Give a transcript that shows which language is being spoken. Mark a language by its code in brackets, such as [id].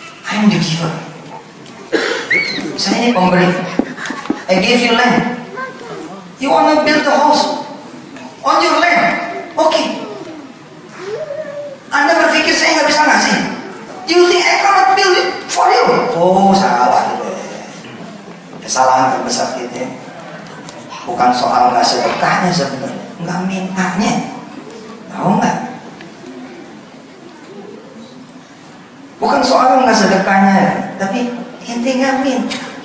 [en] I'm the giver. [id] Saya ini pemberi. [en] I give you land. You wanna build a house on your land? Okay. [id] Anda berpikir saya nggak bisa ngasih? [en] Do you think I cannot build it for you? [id] Oh salah gitu. Kesalahan terbesar kita bukan soal nggak sedekahnya sebenarnya, nggak mintanya. Tahu nggak? Bukan soal nggak sedekahnya, tapi ente nggak minta.